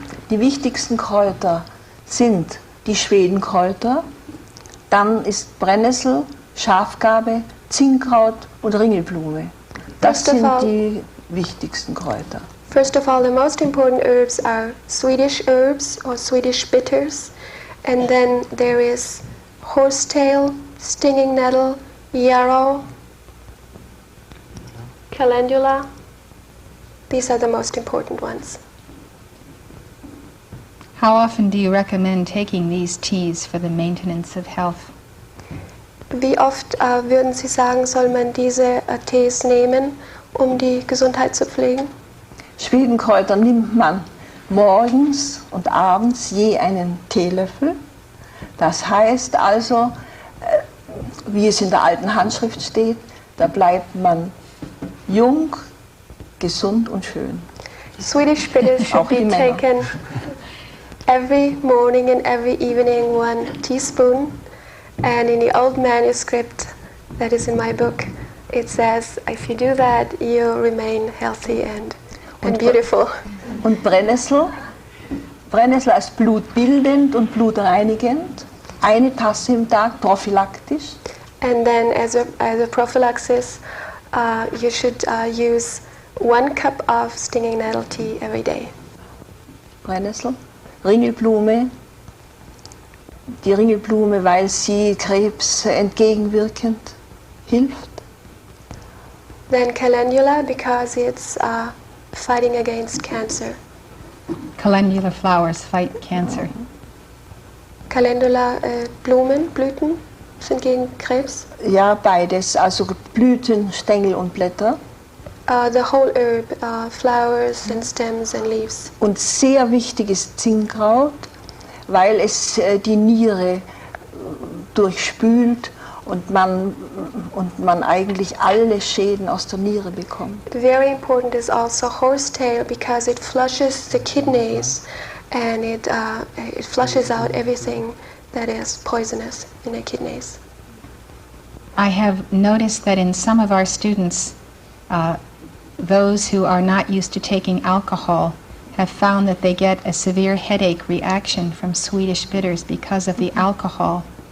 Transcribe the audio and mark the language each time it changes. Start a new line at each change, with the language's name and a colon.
German: Die wichtigsten Kräuter sind die Schwedenkräuter, dann ist Brennnessel, Schafgarbe, Zinnkraut und Ringelblume. Das sind die wichtigsten Kräuter.
English: First of all, the most important herbs are Swedish herbs or Swedish bitters, and then there is horsetail, stinging nettle, yarrow, calendula. These are the most important ones. How often do you recommend taking these teas for the maintenance of health?
German: Wie oft würden Sie sagen, soll man diese Tees nehmen, um die Gesundheit zu pflegen? Schwedenkräuter nimmt man morgens und abends je einen Teelöffel. Das heißt also, wie es in der alten Handschrift steht, da bleibt man jung, gesund und schön.
English: Swedish bitters should be taken every morning and every evening, 1 teaspoon. And in the old manuscript that is in my book, it says, if you do that, you remain healthy and beautiful.
German: Und Brennnessel als blutbildend und blutreinigend, 1 Tasse im Tag, prophylaktisch.
English: And then as a prophylaxis, you should use 1 cup of stinging nettle tea every day.
German: Brennnessel, Ringelblume, die Ringelblume, weil sie Krebs entgegenwirkend hilft.
English: Then calendula, because it's fighting against cancer. Calendula flowers fight cancer.
German: Calendula, Blüten sind gegen Krebs. Ja, beides, also Blüten, Stängel und Blätter.
English: The whole herb, flowers and stems and leaves.
German: Und sehr wichtig ist Zinnkraut, weil es die Niere durchspült und man eigentlich alle Schäden aus der Niere bekommt.
English: Very important is also horsetail because it flushes the kidneys and it flushes out everything that is poisonous in the kidneys. I have noticed that in some of our students, those who are not used to taking alcohol have found that they get a severe headache reaction from Swedish bitters because of the alcohol.